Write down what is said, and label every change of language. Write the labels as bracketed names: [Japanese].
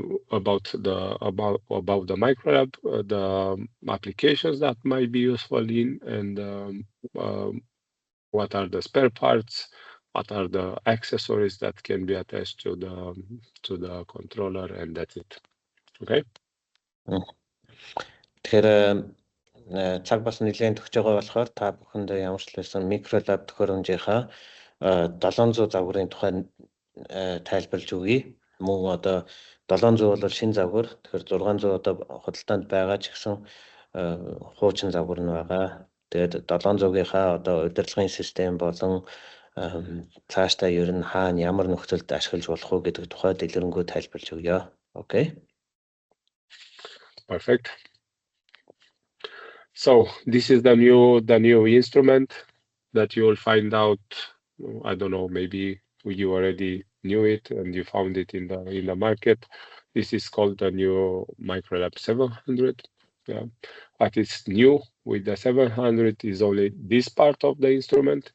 [English] about the Microlab, the applications that might be useful in, and what are the spare parts, what are the accessories that can be attached to the controller, and that's it. Okay. [Mongolian] Тэгэхээр цаг бас нэлээд төгсөж байгаа болохоор та бүхэндээ ямар ч байсан Microlab төхөөрөмжийнхаа 700 загварын тухай тайлбарлаж өгье. Мөн одоо 700 бол шинэ загвар. Тэгэхээр 600 одоо худалдаанд байгаа ч гэсэн хуучин загвар нь байгаа. Тэгээд 700-ийнхаа одоо удирдлагын систем болон цаашдаа ер нь хаана ямар нөхцөлд ашиглаж болох уу гэдэг тухай дэлгэрэнгүй тайлбарлаж өгье. [English] Okay. Perfect. So this is the new instrument that you will find out. I don't know, maybe you already knew it and you found it in the market. This is called the new Microlab 700. Yeah, what is new with the 700 is only this part of the instrument.